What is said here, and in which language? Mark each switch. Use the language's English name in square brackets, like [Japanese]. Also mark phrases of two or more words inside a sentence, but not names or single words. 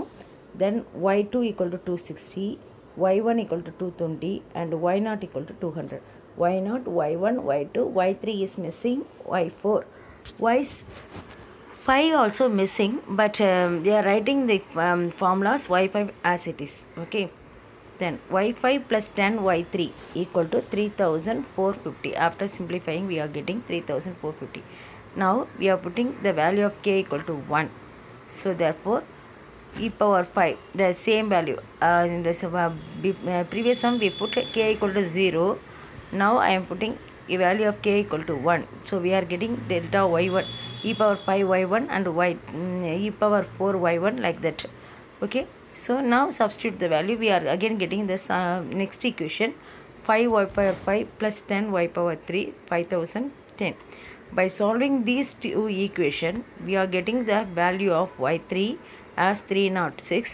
[English] Then y2 equal to 260. y1 equal to 220 and y0 equal to 200. y0, y1, y2, y3 is missing. y4, y5 also missing, but we are writing the formulas y5 as it is. Okay, then y5 plus 10 y3 equal to 3450. After simplifying, we are getting 3450. Now we are putting the value of k equal to 1. So therefore e power 5, the same value. In this previous sum we put k equal to 0. Now I am putting a value of k equal to 1. So we are getting delta y1 e power 5 y1 and e power 4 y1, like that. Okay, so now substitute the value. We are again getting this next equation, 5 y power 5 plus 10 y power 3, 5010. By solving these two equations, we are getting the value of y3 as 306.